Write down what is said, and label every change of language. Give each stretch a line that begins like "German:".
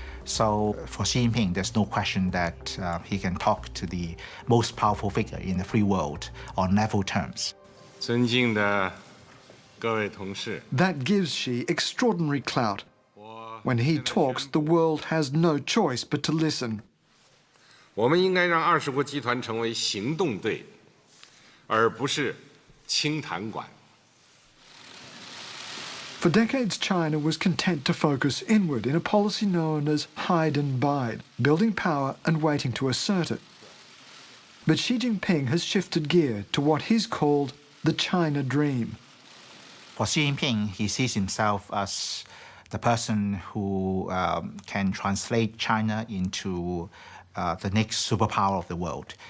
English: So for Xi Jinping, there's no question that he can talk to the most powerful figure in the free world on level terms.
Chinese: 尊敬的各位同事
English: That gives Xi extraordinary clout. When he talks, the world has no choice but to listen.
Chinese: 我们应该让20国集团成为行动队，而不是清谈馆。
English: For decades, China was content to focus inward in a policy known as hide and bide, building power and waiting to assert it. But Xi Jinping has shifted gear to what he's called the China dream. For Xi Jinping, he sees himself as the person who can translate China into the next superpower of the world.